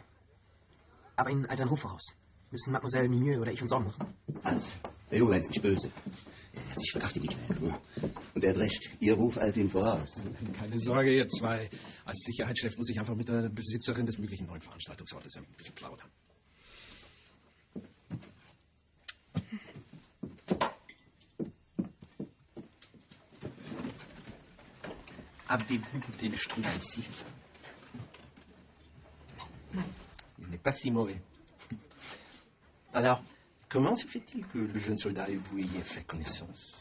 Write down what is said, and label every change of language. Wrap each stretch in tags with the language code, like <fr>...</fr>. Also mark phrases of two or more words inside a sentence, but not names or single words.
<de>Aber Ihnen eilt ein Ruf voraus. Müssen Mademoiselle Minieux oder ich uns Sorgen machen? Hans, der Junge ist nicht böse. Er hat sich verkraftet nicht mehr. Und er hat recht. Ihr Ruf eilt ihm voraus. Keine Sorge, ihr zwei. Als Sicherheitschef muss ich einfach mit der Besitzerin des möglichen neuen Veranstaltungsortes ein bisschen plaudern.</de> <fr>Avez-vous goûté le strudel ici? Il n'est pas si mauvais. Alors, comment se fait-il que le jeune soldat et vous ayez fait connaissance?</fr>